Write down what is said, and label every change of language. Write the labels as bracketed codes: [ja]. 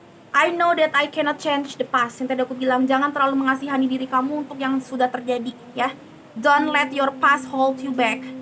[en] I know that I cannot change the past. [id] Yang tadi aku bilang, jangan terlalu mengasihani diri kamu untuk yang sudah terjadi, ya. [en] Don't let your past hold you back.